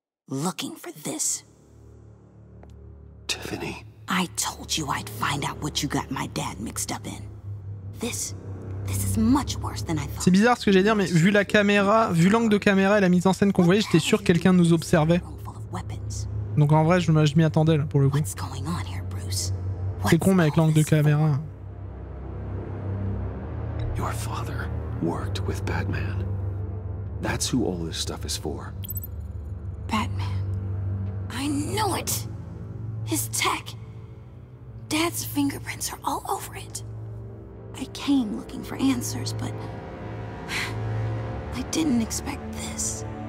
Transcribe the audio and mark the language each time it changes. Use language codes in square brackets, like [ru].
[en] Looking for this. Tiffany. I told you I'd find out what you got my dad mixed up in. This is much worse than I thought. [fr] C'est bizarre ce que j'allais dire, mais vu la caméra, vu l'angle de caméra et la mise en scène qu'on voyait, j'étais sûr que quelqu'un nous observait. Donc en vrai, je m'y attendais là pour le coup. C'est con, mais avec l'angle de caméra. [en] Your father worked with Batman. That's who all this stuff is for. Batman. I knew it. His tech. Dad's fingerprints are all over it. I came looking for answers, but I didn't expect this.